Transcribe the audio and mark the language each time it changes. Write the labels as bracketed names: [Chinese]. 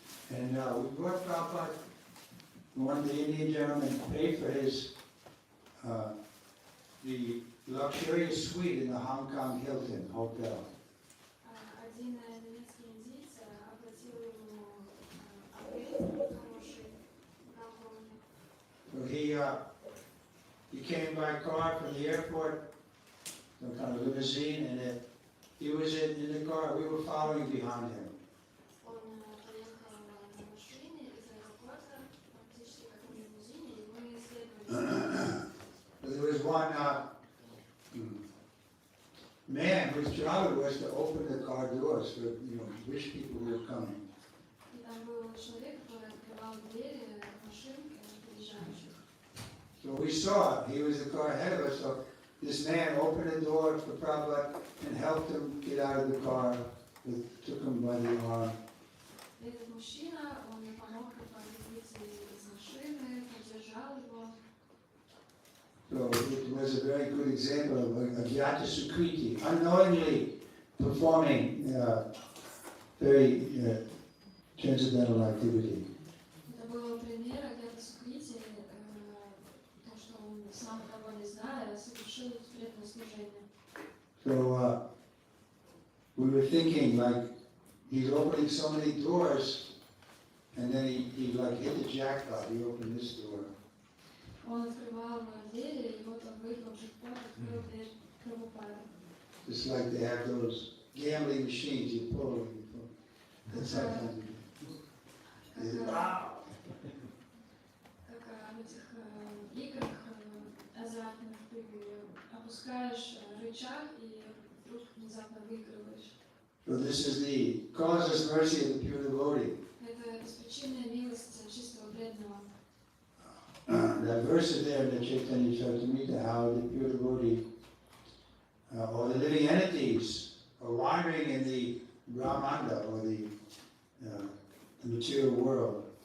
[English] And we brought Prabhupada, one of the Indian gentlemen paid for his, the luxurious suite in the Hong Kong Hilton Hotel. [Russian] Один немецкий индиец оплатил ему отель хороший в Гонконге. [English] So he came by car from the airport, some kind of limousine, and he was in the car. We were following behind him. [Russian] Он поехал на машине из аэропорта, практически как в лимузине, и мы следовали. [English] There was one man whose job it was to open the car doors for rich people who were coming. [Russian] И там был человек, который открывал двери машин приезжающих. [English] So we saw it. He was the car ahead of us. So this man opened the door for Prabhupada and helped him get out of the car. Took him by the arm. [Russian] Этот мужчина, он мне помог выйти из машины, поддержал его. [English] So it was a very good example of a Jnata Sukriti, unknowingly performing very transcendental activity. [Russian] Это был пример где-то сукрити, то, что он сам того не зная, совершил преданное служение. [English] So we were thinking like he's opening so many doors, and then he like hit the jackpot. He opened this door. [Russian] Он открывал двери, и вот он выиграл джекпот, открыл дверь Прабхупады. [English] Just like they have those gambling machines, you pull them. That's how it is. Wow! [Russian] Как в этих играх азартных ты опускаешь рычаг и вдруг внезапно выигрываешь. [English] So this is the causeless mercy of the pure devotee. [Russian] Это беспричинная милость чистого преданного. [English] That verse is there in the Chaitanya Charitamrita, how the pure devotee, or the living entities, are wandering in the Brahmanda, or the material world.